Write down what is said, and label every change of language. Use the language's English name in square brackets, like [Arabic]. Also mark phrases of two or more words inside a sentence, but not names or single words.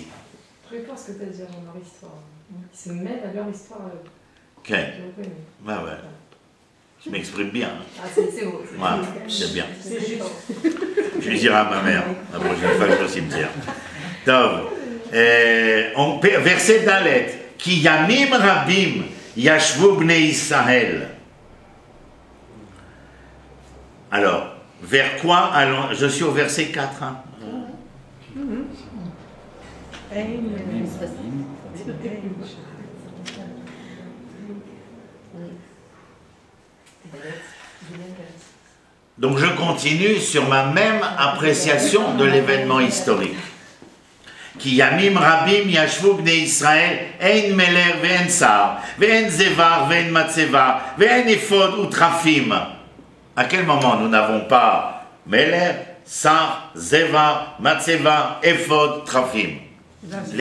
[French] Je vais voir ce que tu as dit dans leur histoire. Ils se mettent à leur histoire. Ok. Ouais. Je m'exprime bien. Hein. Ah, c'est beau. Ouais, c'est bien. Je lui dirai à ma mère la prochaine fois que je vais au cimetière. Tov. Verset Dalet. [Hebrew] כי ימים רבים ישבו בני ישראל. [French] Alors, vers quoi allons... Je suis au verset 4. Hein. Donc je continue sur ma même appréciation de l'événement historique. [Hebrew] כי ימים רבים ישבו בני ישראל אין מלך ואין שר ואין זבח ואין מצבה ואין אפוד ותרפים. [French] À quel moment nous n'avons pas [Hebrew] מלך, שר, זבח, מצבה, אפוד, תרפים?